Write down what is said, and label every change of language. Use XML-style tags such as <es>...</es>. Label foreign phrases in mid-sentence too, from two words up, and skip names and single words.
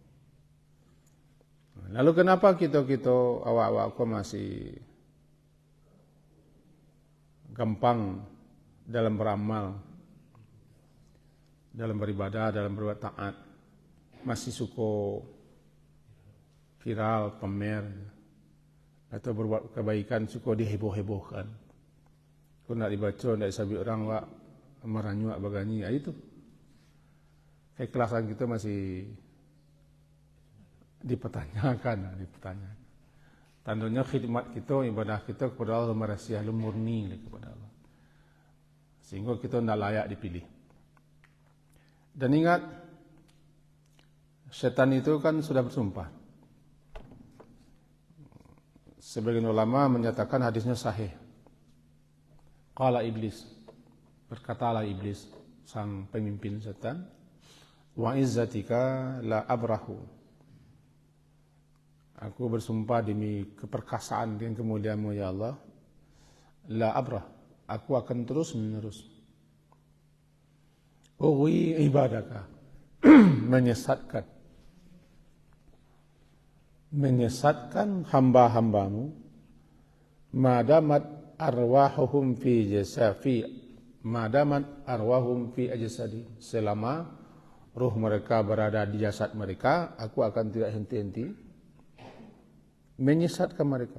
<id>Lalu kenapa kita awak-awak kok masih gampang dalam beramal, dalam beribadah, dalam berbuat taat, masih suka viral, pamer, atau berbuat kebaikan suka diheboh-hebohkan.</id> <min>Kau nak dibaca, nak disabi orang wak maranyuak bagani,</min> <id>itu. keikhlasan kita masih dipertanyakan. Tandanya khidmat kita, ibadah kita kepada Allah merahsia murni kepada Allah. Sehingga kita tidak layak dipilih. Dan ingat, setan itu kan sudah bersumpah. Sebagian ulama menyatakan hadisnya sahih.</id> <ar>قال إبليس,</ar> <id>berkatalah iblis, sang pemimpin setan,</id> <ar>وعزتك لا أبرح.</ar> <id>Aku bersumpah demi keperkasaan dan kemuliaan-Mu ya Allah,</id> <ar>لا أبرح,</ar> <id>aku akan terus menerus ibadaka, menyesatkan hamba-hambamu,</id> <ar>ما دامت أرواحهم في أجساد,</ar> <id>selama ruh mereka berada di jasad mereka, aku akan tidak henti-henti menyesatkan mereka.</id>